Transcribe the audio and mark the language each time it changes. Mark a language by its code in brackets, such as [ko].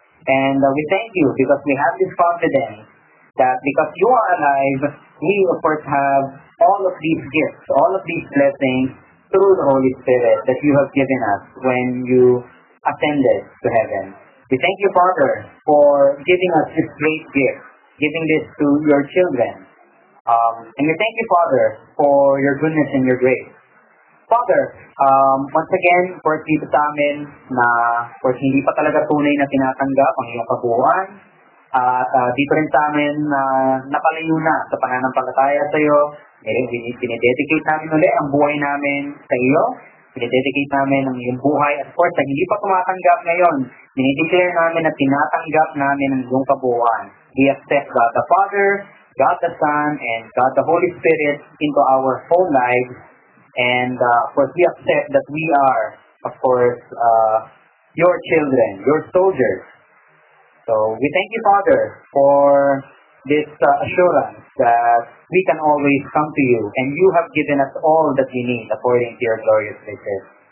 [en] And we thank you because we have this confidence that because you are alive, we of course have all of these gifts, all of these blessings through the Holy Spirit that you have given us when you ascended to heaven. We thank you, Father, for giving us this great gift, giving this to your children. And we thank you, Father, for your goodness and your grace. Father, once again, [tl] for dito sa amin na for hindi pa talaga tunay na tinatanggap ang iyong kabuuan, dito rin sa amin na napalayo na sa pananampalataya sa iyo. Pinededicate namin ulit ang buhay namin sa iyo. Pinededicate namin ang iyong buhay. At of course, na hindi pa tumatanggap ngayon, dinideclare namin na tinatanggap namin ang iyong kabuuan. [en] We accept God the Father, God the Son, and God the Holy Spirit into our whole lives. And of course, we accept that we are, of course, your children, your soldiers. So we thank you, Father, for this assurance that we can always come to you, and you have given us all that we need according to your glorious riches.